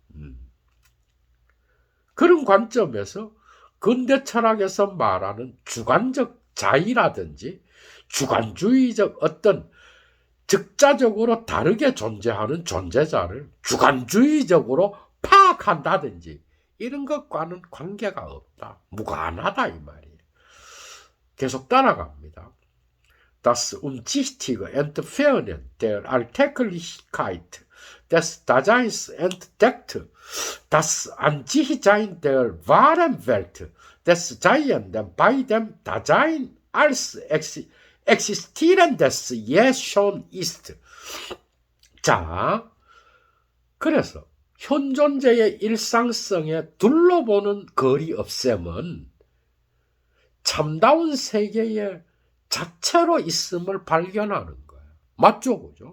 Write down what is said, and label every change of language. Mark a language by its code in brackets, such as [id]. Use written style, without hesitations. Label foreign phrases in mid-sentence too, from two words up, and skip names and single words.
[ko] 그런 관점에서 근대 철학에서 말하는 주관적 자의라든지 주관주의적 어떤 즉자적으로 다르게 존재하는 존재자를 주관주의적으로 파악한다든지 이런 것과는 관계가 없다. 무관하다 이 말이에요. 계속 따라갑니다. [de] Das Umsichtige Entfernen der Alltäglichkeit des Daseins entdeckt das Ansichtsein der wahren Welt des Seienden bei dem Dasein als existierendes je schon ist. [ko] 자, 그래서 현 존재의 일상성에 둘러보는 거리 없앰은 참다운 세계의 자체로 있음을 발견하는 거예요. 맞죠? 그죠?